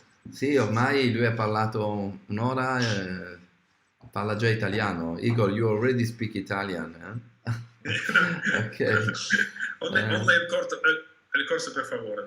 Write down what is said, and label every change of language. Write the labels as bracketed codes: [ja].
[it] Sì, ormai lui ha parlato un'ora, parla già italiano. [en] Igor, you already speak Italian, eh? Ok. Only [it] il corso per favore.